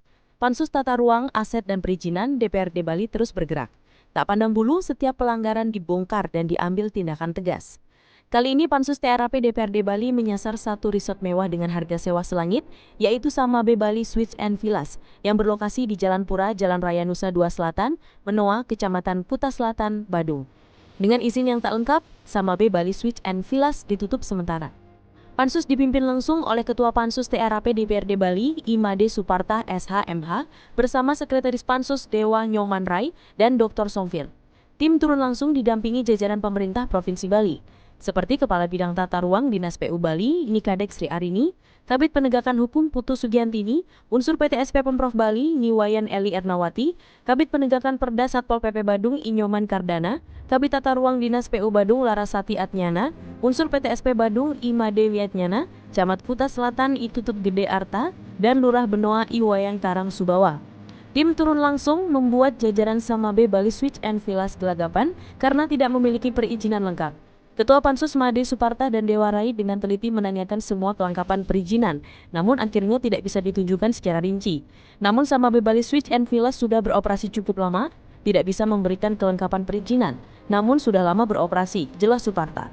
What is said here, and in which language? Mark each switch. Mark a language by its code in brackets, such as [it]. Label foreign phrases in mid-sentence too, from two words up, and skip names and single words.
[id] Pansus Tata Ruang, Aset dan Perizinan DPRD Bali terus bergerak. Tak pandang bulu, setiap pelanggaran dibongkar dan diambil tindakan tegas. Kali ini Pansus TRAP DPRD Bali menyasar satu resort mewah dengan harga sewa selangit, yaitu sama Bali Suites and Villas, yang berlokasi di Jalan Pura, Jalan Raya Nusa Dua Selatan, Menoa, Kecamatan Kuta Selatan, Badung. Dengan izin yang tak lengkap, sama Bali Suites and Villas ditutup sementara. Pansus dipimpin langsung oleh Ketua Pansus TRAP DPRD Bali, Imade Suparta SHMH, bersama Sekretaris Pansus Dewa Nyoman Rai dan Dr. Somfir. Tim turun langsung didampingi jajaran pemerintah Provinsi Bali, seperti Kepala Bidang Tata Ruang Dinas PU Bali, Nikadek Sri Arini, Kabid Penegakan Hukum Putu Sugiantini, unsur PTSP Pemprov Bali, Niwayan Eli Ernawati, Kabid Penegakan Perda Satpol PP Badung Inyoman Kardana, Kabid Tata Ruang Dinas PU Badung Larasati Atnyana, unsur PTSP Badung Imade Wiatnyana, Camat Kuta Selatan Itutut Gede Arta, dan Lurah Benoa Iwayang Karang Subawa. Tim turun langsung membuat jajaran sama Bali Suites and Villas gelagapan karena tidak memiliki perizinan lengkap. Ketua Pansus Made Suparta dan Dewa Rai dengan teliti menanyakan semua kelengkapan perizinan, namun akhirnya tidak bisa ditunjukkan secara rinci. Namun sama Bali Suites and Villas sudah beroperasi cukup lama, tidak bisa memberikan kelengkapan perizinan, namun sudah lama beroperasi, jelas Suparta.